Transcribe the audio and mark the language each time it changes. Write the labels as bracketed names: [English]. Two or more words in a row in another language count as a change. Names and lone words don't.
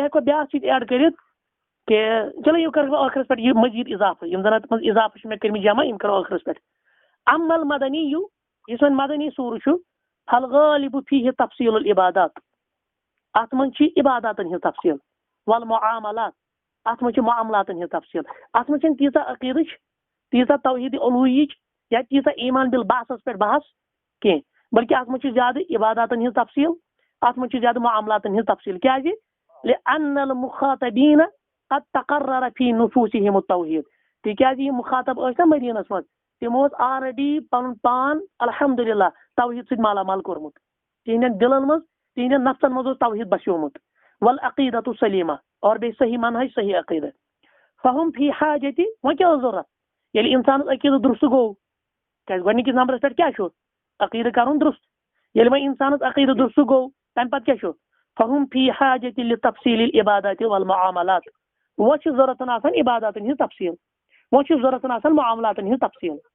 [Kashmiri] ہیکو بیاکھ چیز ایڈ کرت کہ چلو یہ کرو ٲخرس پٮ۪ٹھ یہ مزید اضافہ یم زن اتھ مز اضافہ مے کرمٕتۍ جمع یم کرو ٲخرس پٮ۪ٹھ [Arabic] اما المدنی [Kashmiri] یُس وۄنۍ مدنی سورہ چھُ [Arabic] فالغالب فیہ تفصیل العبادات [Kashmiri] اتھ من چھ عباداتن ہنٛز تفصیل والمعاملات اتھ من چھ معاملاتن ہنٛز تفصیل اتھ من چھنہٕ تیٖژاہ عقیدٕچ تیٖژاہ توحید الوہیچ یا تیٖژاہ ایمان بالبعثس پٮ۪ٹھ بحث کینٛہہ بلکہ اتھ من چھ زیادٕ عباداتن ہنٛز تفصیل اتھ من چھ زیادٕ معاملاتن ہنٛز تفصیل کیازِ [Arabic] لأن المخاطبین قد تقرر فی نفوسهم التوحید [Kashmiri] تکیازِ یِم مخاطب ٲسۍ نا مدینس منٛز تمو اوس آلریڈی پنُن پان الحمدللہ توحید سۭتۍ مالا مال کوٚرمُت تہنٛدٮ۪ن دلن منٛز تہنٛدٮ۪ن نفسن منٛز اوس توحید بسیومُت [Arabic] والعقیدۃ السلیمہ [Kashmiri] اور بیٚیہِ صحیح منہج صحیح عقیدہ [Arabic] فہم فی حاجتِ [Kashmiri] وۄنۍ کیٛاہ اوس ضروٗرت ییٚلہِ انسانس عقیدٕ درست گوٚو کیٛازِ گۄڈنِکِس نمبرس پٮ۪ٹھ کیٛاہ چھُ عقیدٕ کرُن درست ییٚلہِ وۄنۍ انسانس عقیدٕ درست گوٚو تمہِ پتہٕ کیٛاہ چھُ [Arabic] فہم فی حاجتِ لتفصیل العبادات والمعاملات [Kashmiri] وۄنۍ چھِ ضروٗرت آسان عباداتن ہنٛز تفصیل وۄنۍ چھِ ضروٗرت آسان معاملاتن ہنٛز تفصیل